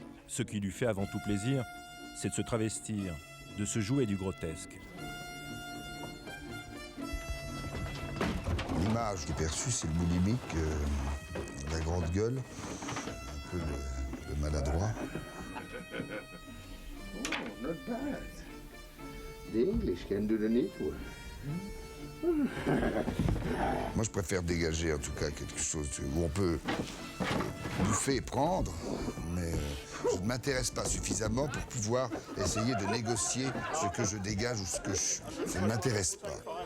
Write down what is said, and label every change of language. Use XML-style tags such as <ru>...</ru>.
<fr>Ce qui lui fait avant tout plaisir, c'est de se travestir, de se jouer du grotesque. L'image qui est perçue, c'est le boulimique, la grande gueule, un peu le maladroit.</fr> <en>Oh, not bad. The English can do the needful.</en> <fr>Moi, je préfère dégager, en tout cas, quelque chose où on peut bouffer et prendre, mais je ne m'intéresse pas suffisamment pour pouvoir essayer de négocier ce que je dégage ou ce que je suis. Ça ne m'intéresse pas.</fr>